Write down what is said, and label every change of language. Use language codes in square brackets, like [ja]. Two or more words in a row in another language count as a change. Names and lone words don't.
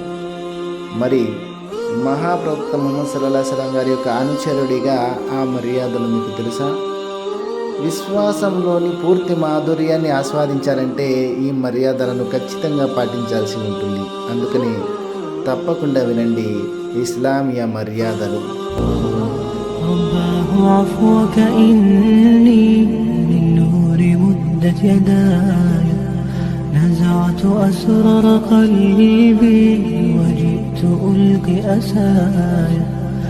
[te] మరి మహాప్రవక్త ముహమ్మద్ [ar] صلى الله عليه وسلم [te] గారి యొక్క అనుచరుడిగా ఆ మర్యాదలు మీకు తెలుసా? విశ్వాసంలోని పూర్తి మాధుర్యాన్ని ఆస్వాదించాలంటే ఈ మర్యాదలను ఖచ్చితంగా పాటించాల్సి ఉంటుంది. అందుకని తప్పకుండా వినండి ఇస్లామియా మర్యాదలు. [ar] رباه عفوك إني من نور مدت يداي نزعت أسرار قلبي وجئت ألقي أسايا